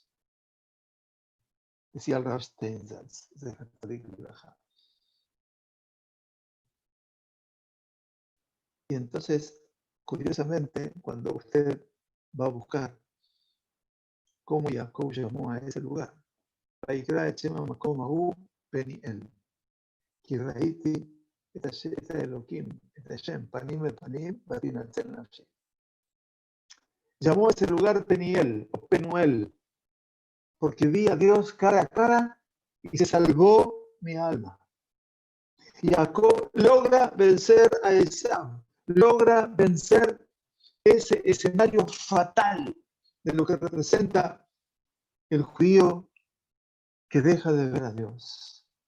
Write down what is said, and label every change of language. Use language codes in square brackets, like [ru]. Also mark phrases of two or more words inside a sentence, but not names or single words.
[es] Decía el Rav Steinsaltz. Y entonces, curiosamente, cuando usted va a buscar cómo Jacob llamó a ese lugar, [he] ויקרא יעקב שם המקום ההוא פניאל, כי ראיתי את האלוקים, את השם, פנים לפנים, ותנצל נפשי. [es] Llamó a ese lugar Peniel o Penuel, porque vi a Dios cara a cara y se salvó mi alma. Y Jacob logra vencer a Esaú, logra vencer ese escenario fatal de lo que representa el judío que deja de ver a Dios.